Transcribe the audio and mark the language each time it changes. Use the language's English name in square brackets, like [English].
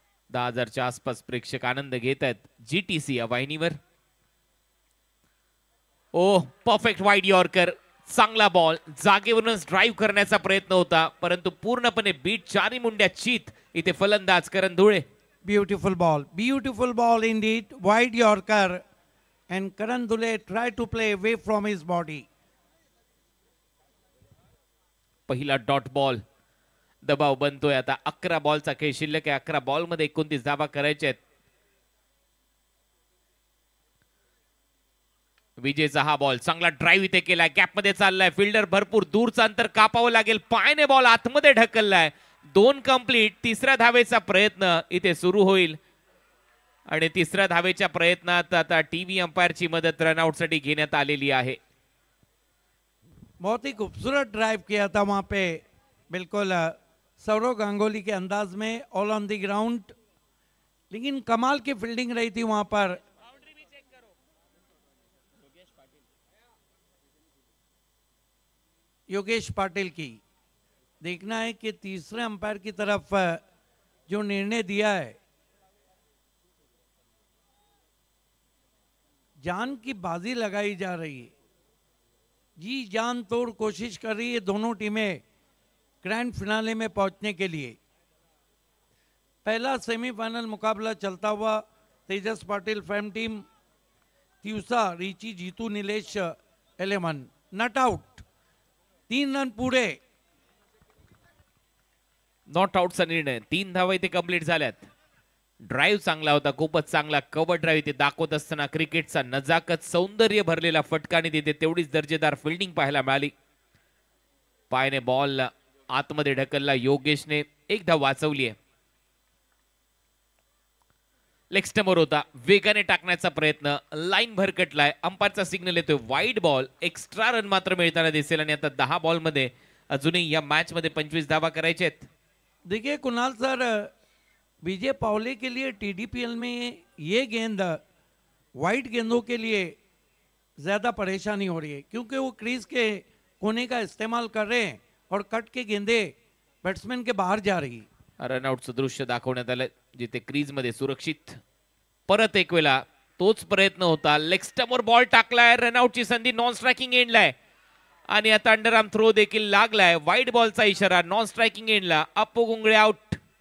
[Marathi] 10,000च्या आसपास प्रेक्षक आनंद घेत आहेत जीटीसी या वाहिनीवर. ओ परफेक्ट वाईड यॉर्कर. चांगला बॉल. जागेवरूनच ड्राईव्ह करण्याचा प्रयत्न होता परंतु पूर्णपणे बीट. 4 मुंड्या चीत इथे फलंदाज करण Dhule. [English] Beautiful ball indeed. Wide Yorker, and Karan Dhule tried to play away from his body. [Marathi] पहिला डॉट बॉल. दबाव बनतोय आता. 11 बॉलचा खेळ शिल्लक आहे. 11 बॉल मध्ये 29 धावा करायच्या आहेत. विजेचा हा बॉल चांगला ड्राईव्ह इथे केलाय, गॅप मध्ये चाललाय, फिल्डर भरपूर दूरचं अंतर कापावं लागेल, पायाने बॉल आतमध्ये ढकललाय. 2 कंप्लीट. तिसऱ्या धावेचा प्रयत्न इथे सुरू होईल आणि तिसऱ्या धावेच्या प्रयत्नात आता टीव्ही अंपायरची मदत रनआउट साठी घेण्यात आलेली आहे. [Hindi] बहुत ही खूबसूरत ड्राइव किया था वहाँ पे, बिल्कुल सौरव गांगुली के अंदाज में, [English] all on the ground, [Hindi] लेकिन कमाल की फील्डिंग रही थी वहाँ पर. योगेश पाटिल की. देखना है कि तीसरे अंपायर की तरफ जो निर्णय दिया है, जान की बाजी लगाई जा रही है, जी जान तोड़ कोशिश कर रही है दोनों टीमें ग्रैंड फिनाले में पहुंचने के लिए. पहला सेमीफाइनल मुकाबला चलता हुआ तेजस Patil fam team, Tiwasa Richie Jitu Nilesh 11 not out. [Marathi] 3 run पुढे. नॉट आउटचा निर्णय. 3 धावा इथे कंप्लीट झाल्यात. ड्राईव्ह चांगला होता, खूपच चांगला कव्हर ड्राईव्ह इथे दाखवत असताना क्रिकेटचा नजाकत सौंदर्य भरलेला फटकाने तिथे तेवढीच दर्जेदार फिल्डिंग पाहायला मिळाली. पायाने बॉल आतमध्ये ढकलला योगेशने, एक धाव वाचवली आहे. लेग स्टंपवर होता, वेगाने टाकण्याचा प्रयत्न, लाईन भरकटलाय, अंपायरचा सिग्नल येतोय वाईड बॉल. एक्स्ट्रा रन मात्र मिळताना दिसेल आणि आता 10 बॉल मध्ये अजूनही या मॅच मध्ये 25 धावा करायच्या आहेत. [Hindi] देखिए कुणाल सर, विजय पावले के लिए टीडीपीएल में ये गेंद वाइड गेंदों के लिए ज़्यादा परेशानी हो रही है, क्योंकि वो क्रीज के कोने का इस्तेमाल कर रहे हैं और कट के गेंदे बैट्समैन के बाहर जा रही. [Marathi] रनआउटचं दृश्य दाखवण्यात आलं जिथे क्रीज मध्ये सुरक्षित. परत एक वेळा तोच प्रयत्न होता, लेग स्टंपवर बॉल टाकलाय, रनआउटची संधी नॉन स्ट्रायकिंग एंडला आहे आणि आता अंडरआर्म थ्रो देखील लागलाय. वाईड बॉलचा इशारा नॉन स्ट्रायकिंग एंडला. अप्पू गुंगळे आउट.